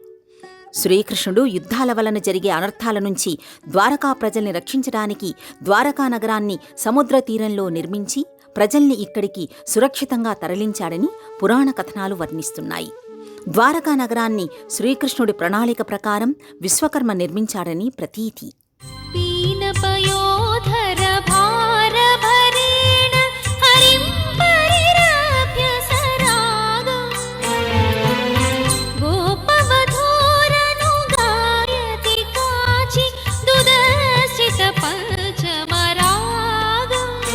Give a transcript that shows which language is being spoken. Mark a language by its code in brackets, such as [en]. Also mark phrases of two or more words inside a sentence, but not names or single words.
[te] శ్రీకృష్ణుడు యుద్ధాల వలన జరిగే అనర్థాల నుంచి ద్వారకా ప్రజల్ని రక్షించడానికి ద్వారకా నగరాన్ని సముద్ర తీరంలో నిర్మించి ప్రజల్ని ఇక్కడికి సురక్షితంగా తరలించాడని పురాణ కథనాలు వర్ణిస్తున్నాయి. ద్వారకా నగరాన్ని శ్రీకృష్ణుడి ప్రణాళిక ప్రకారం విశ్వకర్మ నిర్మించాడని ప్రతీతి. [sa] पीनपयोधर भारभरेण हरिं परिरभ्य सरागम् गोपवधूरनुगायति काचि दुदर्शित पञ्चमरागम्